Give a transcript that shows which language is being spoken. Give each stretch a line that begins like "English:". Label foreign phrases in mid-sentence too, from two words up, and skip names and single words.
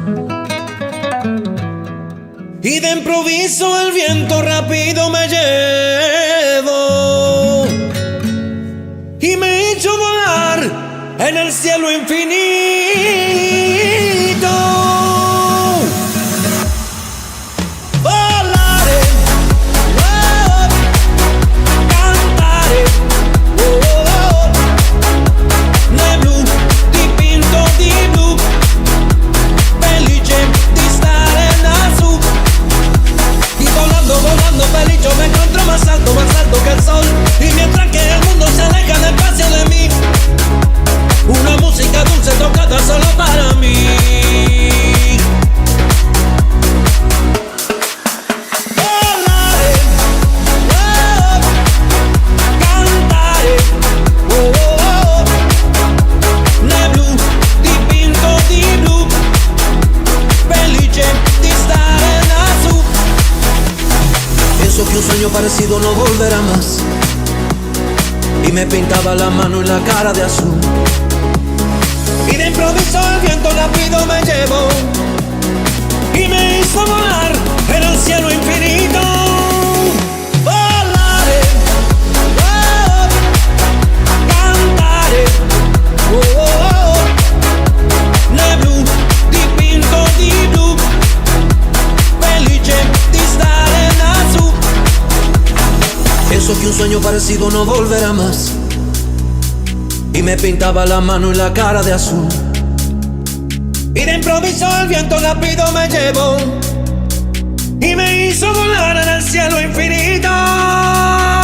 Spanish: Y de improviso el viento rápido me llevó y me hizo volar en el cielo infinito.
Italian: Volaré, oh, cantaré, oh, oh, ne blu, dipinto di blu, felice di stare lassù.
Spanish: Y volando, volando feliz, yo me encuentro más alto que el sol. Y mientras que el mundo se aleja despacio de mí, una música dulce tocada solo para mí.
Italian: Volaré, oh, cantaré, oh, oh, ne blu, dipinto di blu, felice di stare lassù.
Spanish: Pienso que un sueño parecido no volverá más, y me pintaba la mano y la cara de azul. Y de improviso el viento rápido me llevó y me hizo volar en el cielo infinito.
Italian: Volaré, oh, cantaré, oh, oh, ne blu, dipinto di blu, felice di stare lassù.
Spanish: Pienso que un sueño parecido no volverá más, y me pintaba la mano y la cara de azul. Y de improviso el viento rápido me llevó y me hizo volar en el cielo infinito.